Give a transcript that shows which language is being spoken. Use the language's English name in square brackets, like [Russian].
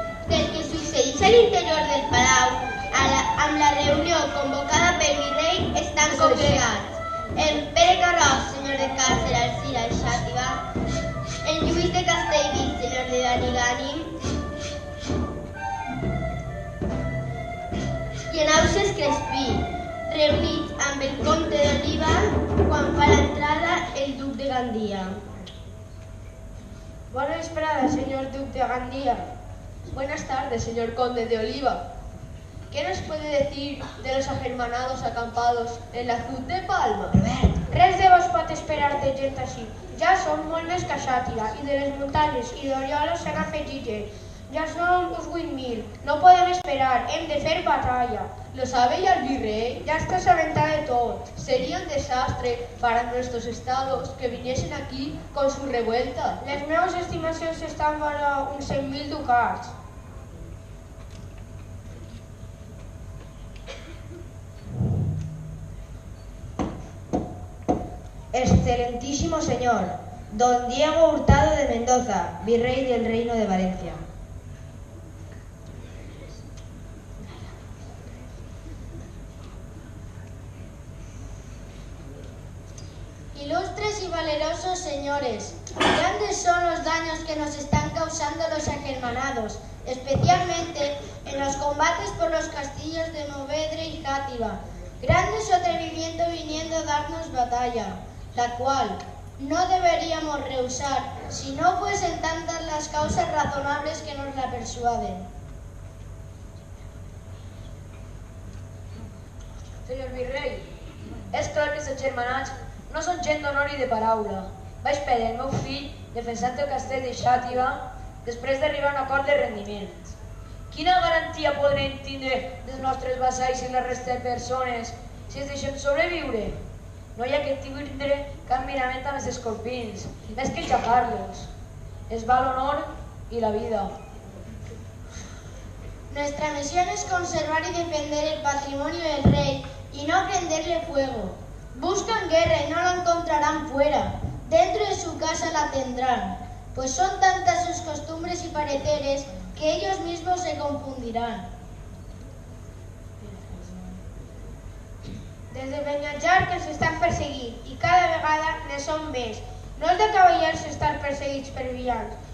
[Catalan] Del que succeeix a l'interior del palau, amb la reunió convocada pel virrei, estan congregats en Pere Carròs, senyor de Càrcer, Alcira i Xàtiva, en Lluís de Castellví, senyor de Benigànim, i en Ausiàs Crespí, reunits amb el comte d'Oliva quan fa l'entrada el duc de Gandia. [Spanish] Buena vesprada, señor duque de Gandía. Buenas tardes, señor conde de Oliva. ¿Qué nos puede decir de los agermanados acampados en la Azud de Palma? [Catalan] Res de vos pot esperar de gent així. Ja som molt més que Xàtiva i de les muntanyes i d'Oriola s'han afegit gent. Ja som uns 8.000. No podem esperar, hem de fer batalla. [Spanish] ¿Lo sabe ya el virrey? [Catalan] Ja està assabentat de tot. [Spanish] Sería un desastre para nuestros estados que viniesen aquí con su revuelta. [Catalan] Les meves estimacions estan vora uns 100.000 ducats. [Spanish] Excelentísimo señor, don Diego Hurtado de Mendoza, virrey del Reino de Valencia. Ilustres y valerosos señores, grandes son los daños que nos están causando los agermanados, especialmente en los combates por los castillos de Movedre y Játiva. Grande su atrevimiento viniendo a darnos batalla, la cual no deberíamos rehusar si no fuesen tantas las causas razonables que nos la persuaden. [Catalan] Senyor virrei, és clar que els agermanats no són gent d'honor i de paraula. Vaig perdre el meu fill defensant el castell de Xàtiva després d'arribar a un acord de rendiment. Quina garantia podrem tindre dels nostres vassalls i la resta de persones si els deixem sobreviure? No hi ha que tindre cap mirament amb els escorpins, més que aixafar-los. Es va l'honor i la vida. [Spanish] Nuestra misión es conservar y defender el patrimonio del rey y no prenderle fuego. Buscan guerra y no la encontrarán fuera. Dentro de su casa la tendrán, pues son tantas sus costumbres y pareceres que ellos mismos se confundirán. [Catalan] Des de Beniatjar que s'estan perseguint i cada vegada ne són més. No és de cavallers estar perseguits per villans.